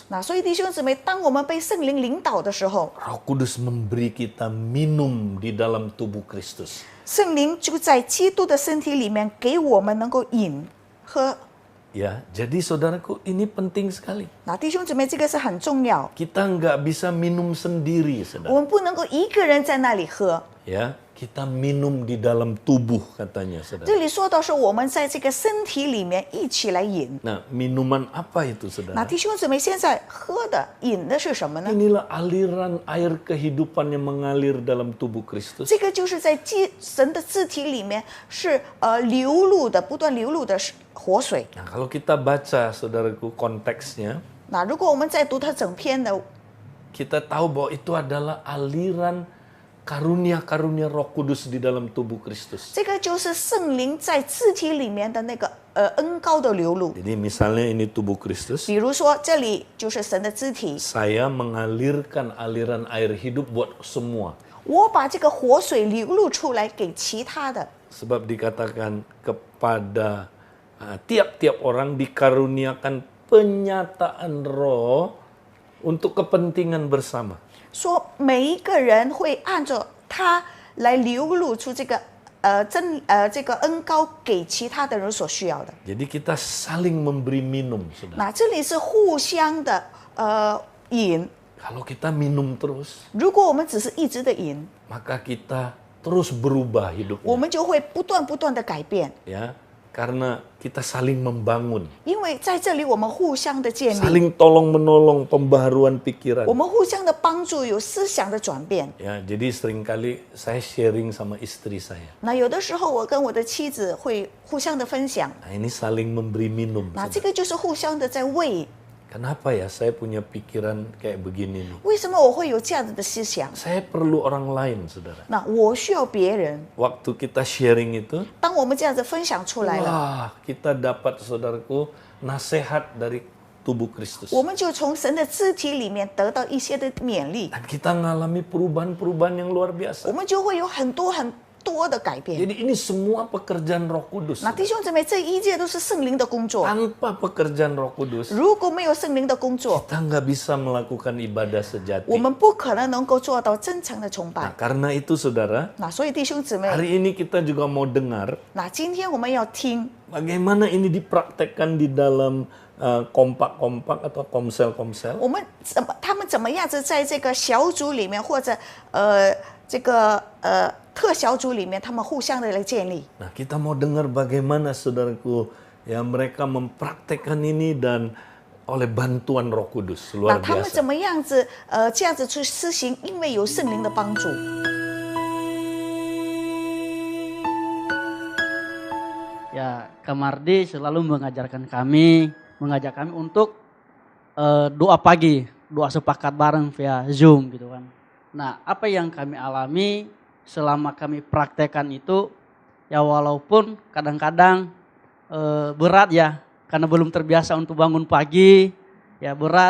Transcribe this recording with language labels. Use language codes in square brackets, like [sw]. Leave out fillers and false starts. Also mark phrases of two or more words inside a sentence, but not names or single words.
[zh] 那所以弟兄姊妹，当我们被圣灵领导的时候， [id] Roh Kudus memberi kita minum di dalam tubuh Kristus. [zh] 圣灵就在基督的身体里面给我们能够饮喝。 [id] Ya, jadi saudaraku ini penting sekali. [zh] 那弟兄姊妹，这个是很重要， [id] Kita nggak bisa minum sendiri, saudara. [zh] 我们不能够一个人在那里喝。 [id] Ya, kita minum di dalam tubuh katanya, saudara. [zh] 这里说到是我们在这个身体里面一起来饮。 [id] Nah, minuman apa itu, [zh] 那 [id] saudara? [zh] 弟兄姊妹，现在喝的、饮的是什么呢？ [id] Inilah aliran air kehidupan yang mengalir dalam tubuh Kristus. [zh] 这个就是在神的肢体里面是流露的，不断流露的活水。 [id] Nah, kalau kita baca, saudaraku, konteksnya, [zh] 那如果我们再读它整篇的， [id] kita tahu bahwa itu adalah aliran karunia-karunia Roh Kudus di dalam tubuh Kristus. [zh] 这个就是圣灵在肢体里面的那个恩膏的流露。 [id] Jadi misalnya ini tubuh Kristus, [zh] 比如说这里就是神的肢体， [id] saya mengalirkan aliran air hidup buat semua. [zh] 我把这个活水流露出来给其他的。 [id] Sebab dikatakan kepada tiap-tiap orang dikaruniakan penyataan roh untuk kepentingan bersama. [zh] 说每一个人会按照他来流露出这个这个恩膏给其他的人所需要的。 [id] Jadi kita saling memberi minum, saudara. [zh] 那这里是互相的饮。 [id] Kalau kita minum terus, [zh] 如果我们只是一直的饮， [id] maka kita terus berubah [zh] 我 [id] hidupnya. [zh] 们就会不断的改变， [id] Ya, karena kita saling membangun, [zh] 因为在这里我们互相的建立， [id] saling tolong menolong pembaharuan pikiran. [zh] 我们互相的帮助，有思想的转变。 [id] Ya, jadi seringkali saya sharing sama istri saya. [zh] 那有的时候我跟我的妻子会互相的分享， [id] Nah, ini saling memberi minum. [zh] 那这个就是互相的在喂。 [id] Kenapa ya saya punya pikiran kayak begini nih? [zh] 为什么我会有这样子的思想？ [id] Saya perlu orang lain, saudara. [zh] 那我需要别人。 [id] Waktu kita sharing itu, [zh] 当我们这样子分享出来了， [id] wah, kita dapat, saudaraku, nasihat dari tubuh Kristus. [zh] 我们就从神的肢体里面得到一些的勉励， [id] Dan kita ngalami perubahan-perubahan yang luar [zh] 我 [id] biasa. [zh] 们就会有很多的改变。 [id] Jadi ini semua pekerjaan Roh Kudus. [zh] 那弟兄姊妹，这一切都是圣灵的工作。 [id] Tanpa pekerjaan Roh Kudus, [zh] 如果没有圣灵的工作， [id] kita nggak bisa melakukan ibadah sejati. [zh] 我们不可能够做到真诚的崇 [id] Nah, [zh] 拜。 [id] karena itu, saudara, [zh] 那所以弟兄姊妹， [id] hari ini kita juga mau dengar [zh] 那今天我们要听， [id] bagaimana ini dipraktekkan di dalam kompak-kompak atau komsel-komsel. [zh] 他们怎么样子在这个小组里面，或者这个特小组里面，他们互相的来建立。 [id] Nah, kita mau dengar bagaimana, saudaraku, ya mereka mempraktekkan ini dan oleh bantuan Roh Kudus [zh] 那 [id] luar [zh] 他们 [id] biasa. [zh] 怎么样子这样子去施行？因为有圣灵的帮助。 [id] Ya, Kamardi selalu mengajak kami untuk doa pagi, doa sepakat bareng via Zoom gitu kan. Nah, apa yang kami alami selama kami praktekkan itu, ya walaupun kadang-kadang berat ya, karena belum terbiasa untuk bangun pagi, ya berat.